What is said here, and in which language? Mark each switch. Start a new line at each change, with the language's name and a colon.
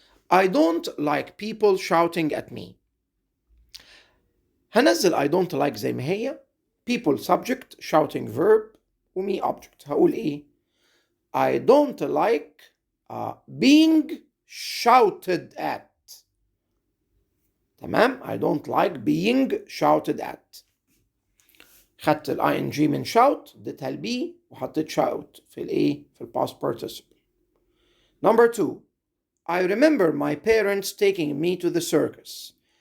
English: I don't like people shouting at me.
Arabic: هنزل I don't like زي ما هي.
English: People subject, shouting verb, ومي object.
Arabic: هقول ايه؟
English: I don't like being shouted at. تمام؟ I don't like being shouted at.
Arabic: خدت ال ing من shout اديتها ال be وحطيت shout في الايه؟ في ال past participle.
English: Number 2. I remember my parents taking me to the circus.